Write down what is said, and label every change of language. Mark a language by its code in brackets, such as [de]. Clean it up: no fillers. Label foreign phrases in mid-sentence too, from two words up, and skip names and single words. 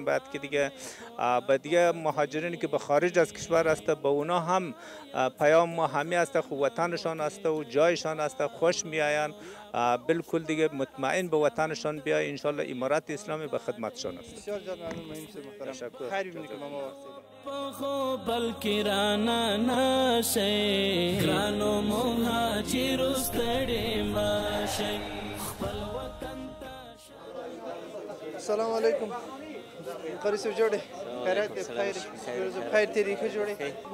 [fa] بعد که دیگه مهاجرینی که به خارج از کشور است به اونا هم پیام ما همه است، خو وطنشان است و جایشان است، خوش میآیند، بالکل دیگه مطمئن به وطنشان بیای، [ar] ان شاء الله [fa] امارت اسلامی به خدمتشان است. بسیار زیاد ممنون مهندس محترم. تشکر. خیر ببینید که ما [ps] خو بلکی رانا نشي ګرانو مهاجر ستړي ماشي خپل وطن ته. [ar] السلام علیکم [ps] قاری صاحب جوړه خیر تیری ښه جوړه.